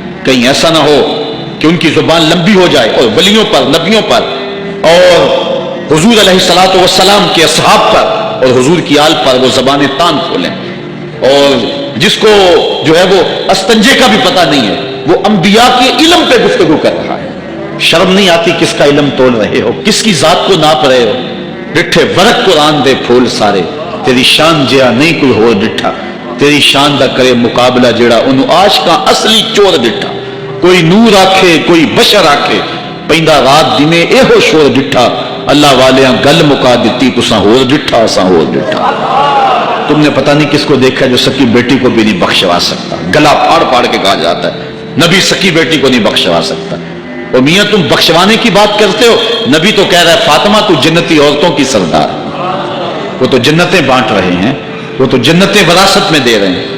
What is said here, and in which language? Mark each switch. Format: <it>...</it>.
<ur>کہیں ایسا نہ ہو کہ ان کی زبان لمبی ہو جائے اور ولیوں پر، نبیوں پر اور حضور علیہ الصلوۃ والسلام کے اصحاب پر اور حضور کی آل پر وہ زبانیں تان کھولیں. اور جس کو جو ہے وہ استنجے کا بھی پتہ نہیں ہے وہ انبیاء کے علم پہ گفتگو کر رہا ہے. شرم نہیں آتی کس کا علم تول رہے ہو، کس کی ذات کو ناپ رہے ہو.</ur> <pa>ڈٹھے ورق قرآن دے پھول سارے، تیری شان جیا نہیں کوئی ہو ڈٹھا. تیری شان دا کرے مقابلہ جڑا انہوں عاشقاں اصلی چور ڈٹھا. کوئی نور آکھے کوئی بشر آکھے، پیندا رات دنے اے ہو شور ڈٹھا. اللہ والیاں گل مکا دیتی تساں ہور ڈٹھا اساں ہور ڈٹھا.</pa> <ur>تم نے پتہ نہیں کس کو دیکھا جو سکی بیٹی کو بھی نہیں بخشوا سکتا. گلا پھاڑ پھاڑ کے کہا جاتا ہے نبی سکی بیٹی کو نہیں بخشوا سکتا. اور میاں تم بخشوانے کی بات کرتے ہو، نبی تو کہہ رہا ہے فاطمہ تو جنتی عورتوں کی سردار. وہ تو جنتیں بانٹ رہے ہیں، وہ تو جنتیں وراثت میں دے رہے ہیں.</ur>